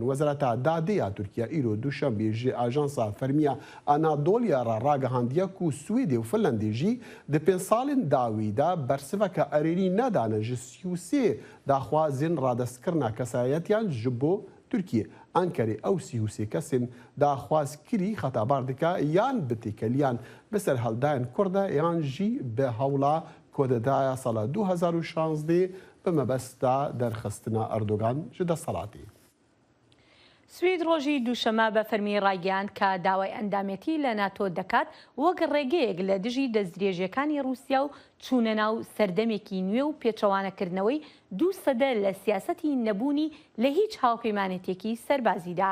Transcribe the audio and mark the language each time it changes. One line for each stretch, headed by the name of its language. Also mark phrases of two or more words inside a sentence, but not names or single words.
Kurdish: Wezareta Dadê ya Tirkiye îro duşembê ji Ajansa Fermiya Anadolya re ragihandiye ku Swêdê û Finlandê jî di pênc salên dawî de bersiveke erênî nedane ji 33 daxwazên radestkirina kesayetiyan ji bo Tirkiye. Enkerê ew 33 kesên daxwazkirî xetabar dike yan bi têkeliyan bi ser heldayên Kurd de yan jî bi hewla kodedaya sala 2016 bi mebesta derxistina Erdogan ji desthilatê.
Central Kurdish: سوید ڕۆژی دووشەمە بە فەرمی ڕایگەیان کە داوای ئەندامەتی لە ناتۆ دەکات وەک ڕێگەیەک لە دژی دەستدرێژیەکانی رووسیا و چوونە ناو سەردەمێکی نوێ و پێچەوانەکردنەوەی 2 سەدە لە سیاسەتی نەبوونی لە هیچ هاوپەیمانێتێکی سەربازیدا.